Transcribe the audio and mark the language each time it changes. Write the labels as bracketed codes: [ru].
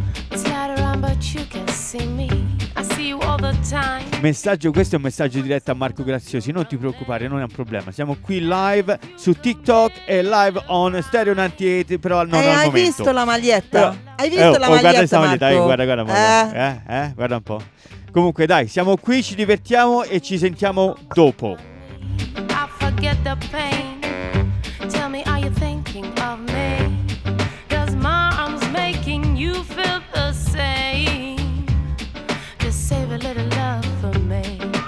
[en] It's light around, but you can see me. I see you all the time. [it] Questo è un messaggio diretto a Marco Graziosi, non ti preoccupare, non è un problema. Siamo qui live su TikTok e [en] live on [it] Stereo 98, però non al hai momento. visto la maglietta? Però, hai visto la maglietta, guarda questa maglietta, Marco? guarda un po'. Guarda un po'. Comunque dai, siamo qui, ci divertiamo e ci sentiamo dopo. [en] I forget the pain. Tell me, are you thinking of me? Does my arms making you feel the same? Just save a little love for me.